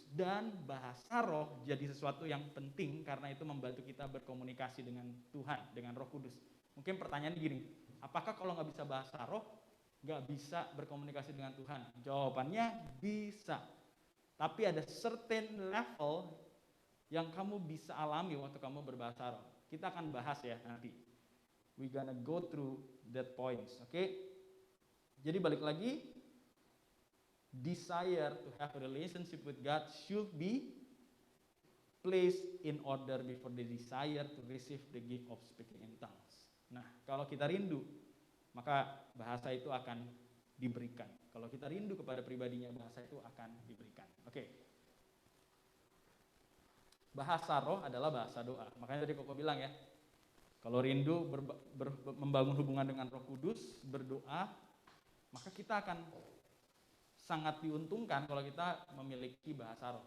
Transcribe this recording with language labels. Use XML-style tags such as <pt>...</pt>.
<id>Dan bahasa roh jadi sesuatu yang penting karena itu membantu kita berkomunikasi dengan Tuhan, dengan Roh Kudus. Mungkin pertanyaannya gini, apakah kalau nggak bisa bahasa roh, nggak bisa berkomunikasi dengan Tuhan? Jawabannya bisa. Tapi ada certain level yang kamu bisa alami waktu kamu berbahasa roh. Kita akan bahas ya nanti.</id> <en>We gonna go through that points,</en> <id>oke? Jadi balik lagi,</id> <en>desire to have a relationship with God should be place in order before they desire to receive the gift of speaking in tongues.</en> <id>Nah, kalau kita rindu, maka bahasa itu akan diberikan. Kalau kita rindu kepada pribadinya, bahasa itu akan diberikan. Oke. Bahasa roh adalah bahasa doa. Makanya tadi Koko bilang ya, kalau rindu membangun hubungan dengan Roh Kudus, berdoa, maka kita akan sangat diuntungkan kalau kita memiliki bahasa roh.</id>